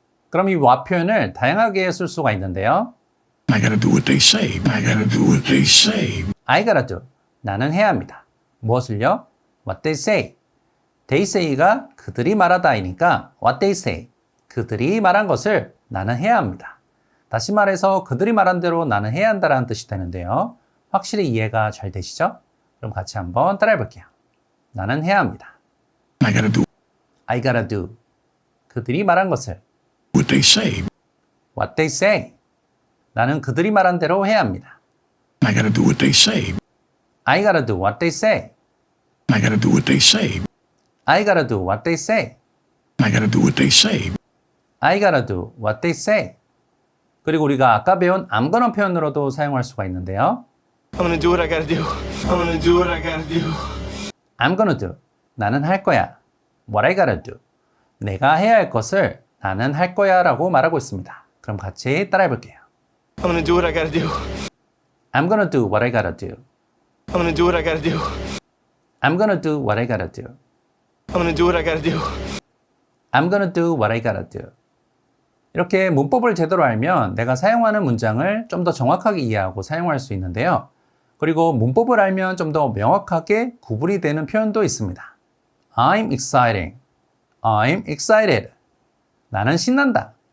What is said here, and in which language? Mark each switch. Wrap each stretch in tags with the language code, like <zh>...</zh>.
<ko>그럼 이 what 표현을 다양하게 쓸 수가 있는데요.</ko> <en>I gotta do what they say. I gotta do what they say. I gotta do,</en> <ko>나는 해야 합니다. 무엇을요?</ko> <en>What they say.</en> <ko>They say가 그들이 말하다이니까</ko> <en>what they say,</en> <ko>그들이 말한 것을 나는 해야 합니다. 다시 말해서 그들이 말한 대로 나는 해야 한다는 뜻이 되는데요. 확실히 이해가 잘 되시죠? 그럼 같이 한번 따라해 볼게요. 나는 해야 합니다.</ko> <en>I gotta do I gotta do,</en> <ko>그들이 말한 것을.</ko> <en>what they say. What they say,</en> <ko>나는 그들이 말한 대로 해야 합니다.</ko> <en>I gotta do what they say. I gotta do what they say. I gotta do what they say. I gotta do what they say. I gotta do what they say. I gotta do what they say.</en> <ko>그리고 우리가 아까 배운 I'm gonna 표현으로도 사용할 수가 있는데요.</ko> <en>I'm gonna do what I gotta do. I'm gonna do what I gotta do. I'm gonna do.</en> <ko>나는 할 거야.</ko> <en>What I gotta do.</en> <ko>내가 해야 할 것을 나는 할 거야 라고 말하고 있습니다. 그럼 같이 따라해 볼게요.</ko> <en>I'm gonna do what I gotta do. I'm gonna do what I gotta do. I'm gonna do what I gotta do. I'm gonna do what I gotta do. I'm gonna do what I gotta do. I'm gonna do what I gotta do.</en> <ko>이렇게 문법을 제대로 알면 내가 사용하는 문장을 좀 더 정확하게 이해하고 사용할 수 있는데요. 그리고 문법을 알면 좀 더 명확하게 구분이 되는 표현도 있습니다.</ko> <en>I'm exciting. I'm excited.</en> <ko>나는 신난다.</ko>